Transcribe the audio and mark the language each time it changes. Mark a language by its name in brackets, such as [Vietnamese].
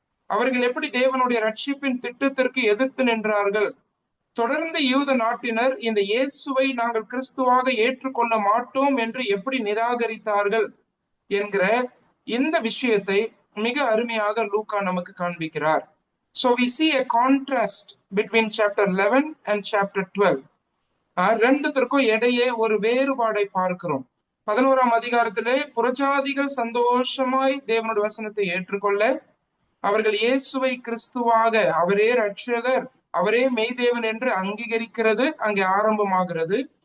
[Tamil] அவர்கள் எப்படி தேவனுடைய ரட்சிப்பின் திட்டத்திற்கு எதிர்த்து நின்றார்கள், தொடர்ந்து யூத நாட்டினர் இந்த இயேசுவை நாங்கள் கிறிஸ்துவாக ஏற்றுக்கொள்ள மாட்டோம் என்று எப்படி நிராகரித்தார்கள் என்கிற இந்த விஷயத்தை மிக அருமையாக லூக்கா நமக்கு காண்பிக்கிறார். [English] So we see a contrast between chapter 11 and chapter 12. [Tamil] ரெண்டுத்திற்கும் இடையே ஒரு வேறுபாடை பார்க்கிறோம். 11ஆம் அதிகாரத்திலே புறஜாதிகள் சந்தோஷமாய் தேவனுடைய வசனத்தை ஏற்றுக்கொள்ள, அவர்கள் இயேசுவை கிறிஸ்துவாக, அவரே ரட்சகர், அவரே மெய்தேவன் என்று அங்கீகரிக்கிறது அங்கே ஆரம்பமாகிறது.